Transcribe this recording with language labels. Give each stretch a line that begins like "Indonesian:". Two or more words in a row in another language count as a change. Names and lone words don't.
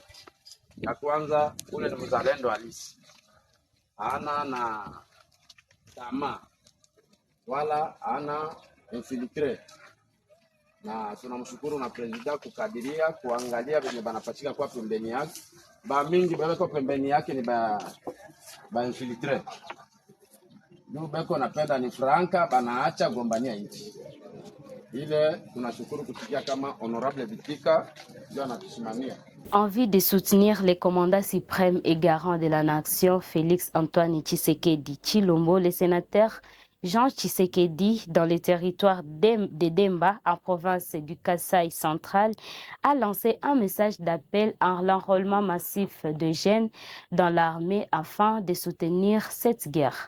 Swahili: Ya kwanza ule ni mzalendo halisi. Ana na tamaa wala ana infiltrate. Na tunamshukuru na president kukadiria kuangalia venye banapachika kwa pembeni yake. Ba mingi bako pembeni yake ni ba infiltrate. Ndio bako napenda ni Franka banaacha gombania nchi. Ile tunashukuru kusikia kama Honorable Bitika ndio anatusimamia.
French: En vue de soutenir les commandants suprêmes et garants de la nation, Félix Antoine Tshisekedi Tshilombo, le sénateur Jean Tshisekedi, dans le territoire de Demba, en province du Kasaï central, a lancé un message d'appel à l'enrôlement massif de jeunes dans l'armée afin de soutenir cette guerre.